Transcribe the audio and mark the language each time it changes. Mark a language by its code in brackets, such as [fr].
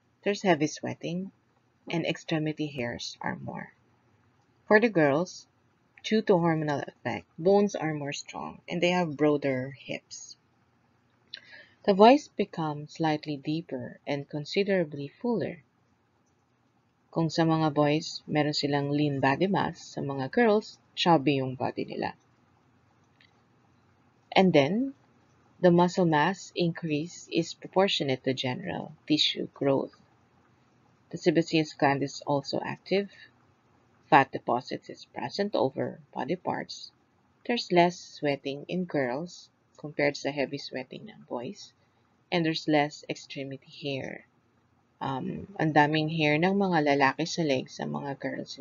[en] There's heavy sweating, and extremity hairs are more. For the girls, due to hormonal effect, bones are more strong and they have broader hips. The voice becomes slightly deeper and considerably fuller. [tl] Kung sa mga boys, meron silang lean body mass, sa mga girls, chubby yung body nila. [en] And then, the muscle mass increase is proportionate to general tissue growth. The sebaceous gland is also active. Fat deposits is present over body parts. There's less sweating in girls compared sa heavy sweating ng boys. And there's less extremity hair. [tl] Ang daming hair ng mga lalaki sa legs sa mga girls.